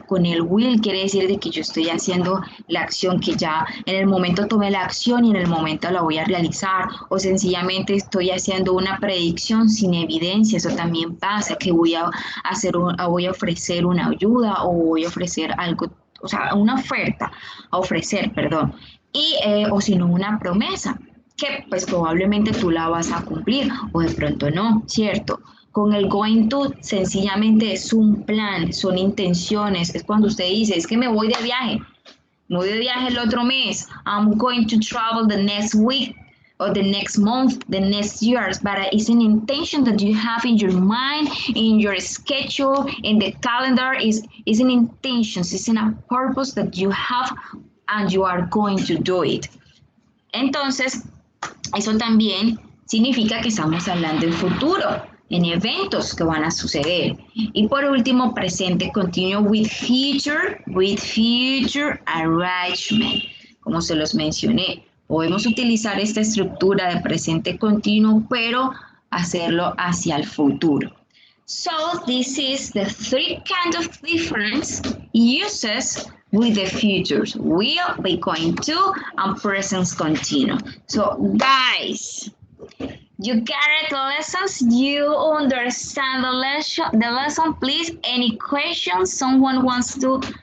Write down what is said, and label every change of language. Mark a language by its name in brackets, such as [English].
[Spanish] Con el will quiere decir de que yo estoy haciendo la acción, que ya en el momento tomé la acción y en el momento la voy a realizar, o sencillamente estoy haciendo una predicción sin evidencia. Eso también pasa, que voy a ofrecer una ayuda o voy a ofrecer algo, o sea, una oferta, a ofrecer, perdón, y o si no una promesa, que pues probablemente tú la vas a cumplir o de pronto no, ¿cierto? Con el going to sencillamente es un plan, son intenciones, es cuando usted dice, es que me voy de viaje el otro mes, [English] I'm going to travel the next week or the next month, the next years, but it's an intention that you have in your mind, in your schedule, in the calendar, is an intention, it's a purpose that you have and you are going to do it. [Spanish] Entonces, eso también significa que estamos hablando en futuro, en eventos que van a suceder. Y por último, presente continuo [English] with future arrangement. [Spanish] Como se los mencioné, podemos utilizar esta estructura de presente continuo, pero hacerlo hacia el futuro. [English] So, this is the three kinds of different uses with the futures, will, be going to, and present continuous. So, guys, you got the lessons, you understand the lesson, please. Any questions? Someone wants to